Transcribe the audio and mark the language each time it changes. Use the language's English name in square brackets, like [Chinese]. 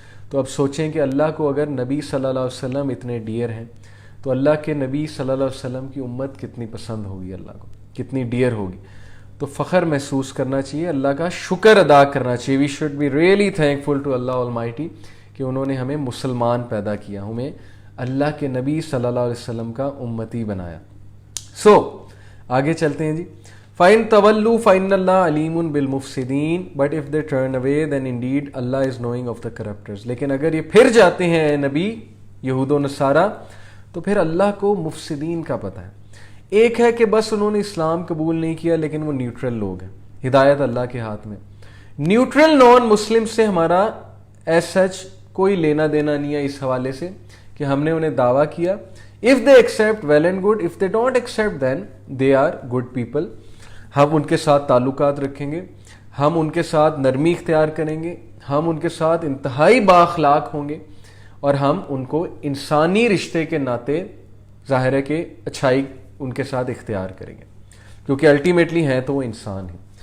[Urdu] تو اب سوچیں کہ اللہ کو اگر نبی صلی اللہ علیہ وسلم اتنے ڈیئر ہیں, تو اللہ کے نبی صلی اللہ علیہ وسلم کی امت کتنی پسند ہوگی, اللہ کو کتنی ڈیئر ہوگی. تو فخر محسوس کرنا چاہیے, اللہ کا شکر ادا کرنا چاہیے. [English] we should be really thankful to Allah almighty [Urdu] کہ انہوں نے ہمیں مسلمان پیدا کیا, ہمیں اللہ کے نبی صلی اللہ علیہ وسلم کا امتی بنایا. سو آگے چلتے ہیں جی. [Arabic] فَإِن تَوَلُّوا فَإِنَّ اللَّهَ عَلِيمٌ بِالْمُفْسِدِينَ, [English] but if they turn away then indeed Allah is knowing of the corruptors. [Urdu] لیکن اگر یہ پھر جاتے ہیں اے نبی یہود و نصارہ, تو پھر اللہ کو مفسدین کا پتہ ہے. ایک ہے کہ بس انہوں نے اسلام قبول نہیں کیا, لیکن وہ نیوٹرل لوگ ہیں, ہدایت اللہ کے ہاتھ میں. نیوٹرل نان مسلم سے ہمارا [English] as such [Urdu] کوئی لینا دینا نہیں ہے اس حوالے سے کہ ہم نے انہیں دعویٰ کیا. [English] If they accept, well and good. If they don't accept, then they are good people. [Urdu] ہم ان کے ساتھ تعلقات رکھیں گے, ہم ان کے ساتھ نرمی اختیار کریں گے, ہم ان کے ساتھ انتہائی بااخلاق ہوں گے, اور ہم ان کو انسانی رشتے کے ناطے ظاہر ہے کہ اچھائی ان کے ساتھ اختیار کریں گے, کیونکہ الٹیمیٹلی ہیں تو وہ انسان ہیں.